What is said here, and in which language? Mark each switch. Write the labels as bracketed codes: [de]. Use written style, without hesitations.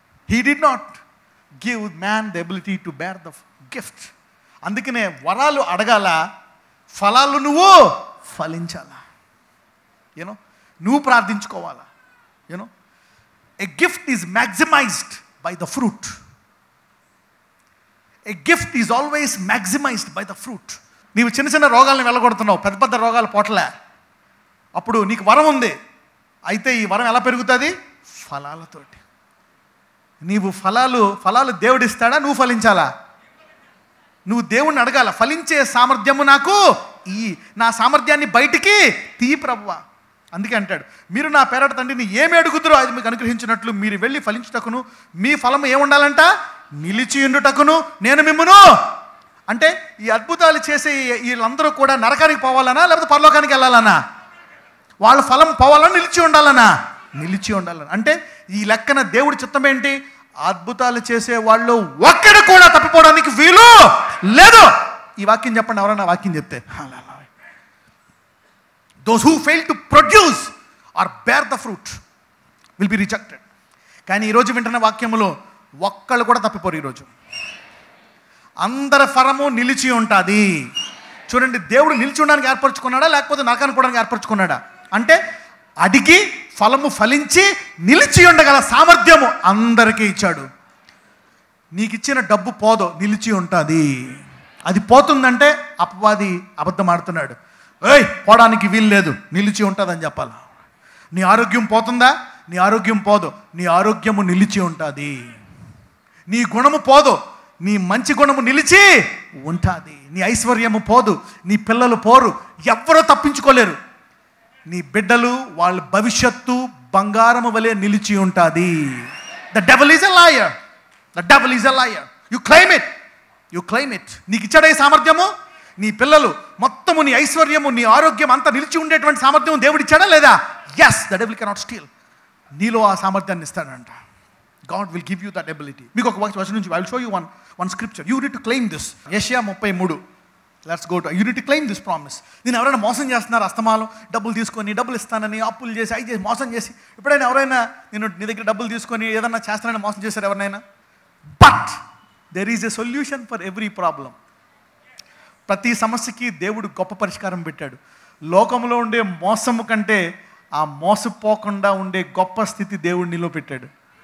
[en] He did not give man the ability to bear the gift. [te] అందుకనే వరాలు అడగాల, ఫలాలు నువ్వు ఫలించాలా. [en] you know, [te] నువ్వు ప్రార్థించుకోవాలా. [en] You know, a gift is maximized by the fruit. A gift is always maximized by the fruit. [te] నీవు చిన్న చిన్న రోగాలను వెళ్ళగొడుతున్నావు, పెద్ద పెద్ద రోగాలు పోట్లే. అప్పుడు నీకు వరం ఉంది, అయితే ఈ వరం ఎలా పెరుగుతుంది? ఫలాలతోటి. నీవు ఫలాలు దేవుడు ఇస్తాడా, నువ్వు ఫలించాలా? నువ్వు దేవుణ్ణి అడగాల, ఫలించే సామర్థ్యము నాకు ఈ, నా సామర్థ్యాన్ని బయటికి తీ ప్రభువా. అందుకే అంటాడు, మీరు నా పేరట తండ్రిని ఏమి అడుగుతారో అది మీకు అనుగ్రహించినట్లు మీరు వెళ్ళి ఫలించుటకును మీ ఫలము ఏముండాలంట? నిలిచి ఉండుటకును నేను మిమ్మును. అంటే ఈ అద్భుతాలు చేసే వీళ్ళందరూ కూడా నరకానికి పోవాలనా లేకపోతే పరలోకానికి వెళ్ళాలనా? వాళ్ళ ఫలం పోవాలన్నా నిలిచి ఉండాలనా? నిలిచి ఉండాలని. అంటే ఈ లెక్కన దేవుడి చిత్తం ఏంటి? అద్భుతాలు చేసే వాళ్ళు ఒక్కడు కూడా తప్పిపోవడానికి వీలు లేదు. ఈ వాక్యం చెప్పండి, ఎవరైనా వాక్యం చెప్తే. [en] Those who fail to produce or bear the fruit will be rejected. [te] కానీ ఈరోజు వింటున్న వాక్యములో ఒక్కళ్ళు కూడా తప్పిపోరు. ఈరోజు అందరి ఫలము నిలిచి ఉంటుంది. చూడండి, దేవుడు నిలిచి ఉండడానికి ఏర్పరచుకున్నాడా లేకపోతే నరకానికి పోవడానికి ఏర్పరచుకున్నాడా? అంటే అడిగి ఫలము ఫలించి నిలిచి ఉండగల సామర్థ్యము అందరికీ ఇచ్చాడు. నీకు ఇచ్చిన డబ్బు పోదు, నిలిచి ఉంటుంది. అది పోతుందంటే అపవాది అబద్ధం ఆడుతున్నాడు. పోవడానికి వీలు లేదు, నిలిచి ఉంటుందని చెప్పాలి. నీ ఆరోగ్యం పోతుందా? నీ ఆరోగ్యం పోదు, నీ ఆరోగ్యము నిలిచి ఉంటుంది. నీ గుణము పోదు, నీ మంచి గుణము నిలిచి ఉంటుంది. నీ ఐశ్వర్యము పోదు, నీ పిల్లలు పోరు, ఎవ్వరూ తప్పించుకోలేరు. నీ బిడ్డలు వాళ్ళ భవిష్యత్తు బంగారము వలె నిలిచి ఉంటుంది. [en] The devil is a liar, the devil is a liar. You claim it, you claim it. [te] నీకు ఇచ్చాడే సామర్థ్యము, నీ పిల్లలు మొత్తము, నీ ఐశ్వర్యము, నీ ఆరోగ్యం అంతా నిలిచి ఉండేటువంటి సామర్థ్యం దేవుడు ఇచ్చాడా లేదా? [en] Yes, the devil cannot steal. [te] నీలో ఆ సామర్థ్యాన్ని ఇస్తాడంట. [en] God will give you that ability. [te] మీకు ఒక వచనం నుంచి [en] I will show you one scripture. You need to claim this. యెషయా 33. Let's go to. You need to claim this promise. [te] నేను ఎవరైనా మోసం చేస్తున్నారు, అస్తమానం డబ్బులు తీసుకొని, డబ్బులు ఇస్తానని అప్పులు చేసి, అయి చేసి, మోసం చేసి, ఎప్పుడైనా ఎవరైనా నేను నీ దగ్గర డబ్బులు తీసుకొని ఏదన్నా చేస్తానని మోసం చేశారు ఎవరినైనా? [en] But there is a solution for every problem. [te] ప్రతి సమస్యకి దేవుడు గొప్ప పరిష్కారం పెట్టాడు. లోకంలో ఉండే మోసము కంటే ఆ మోసపోకుండా ఉండే గొప్ప స్థితి దేవుడు నీలో పెట్టాడు.